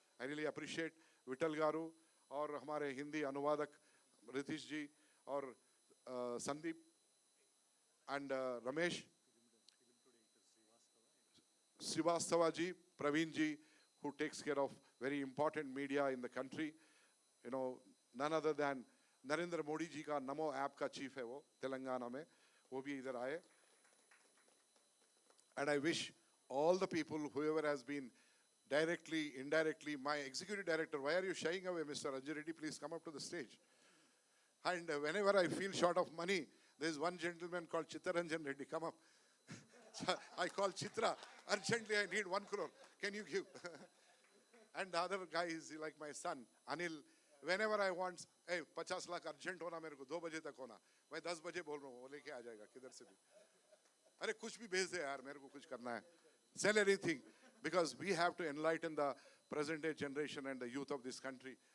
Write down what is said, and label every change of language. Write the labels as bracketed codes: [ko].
[en] I really appreciate Vittal Garu, [hi] और हमारे हिंदी अनुवादक रितीश जी, और Sandeep, [en] and Ramesh Srivastava ji, Praveen ji, who takes care of very important media in the country. None other than [hi] Narendra Modi ji का नमो app का chief है वो तेलंगाना में, वो भी इधर आए. [en] And I wish all the people, whoever has been directly, indirectly, my executive director, why are you shying away, Mr. Ranjan Reddy? Please come up to the stage. And whenever I feel short of money, there's one gentleman called Chittaranjan Reddy. Come up. I call Chitra. Urgently, I need 1 crore. Can you give? And the other guy is like my son, Anil. Whenever I want, hey, 50 lakh urgent [hi] होना मेरे को 2 बजे तक होना, मैं 10 बजे बोल रहा हूँ, वो लेके आ जाएगा किधर से भी. अरे कुछ भी भेज दे यार, मेरे को कुछ करना है. [en] Sell anything, because we have to enlighten the present day generation and the youth of this country.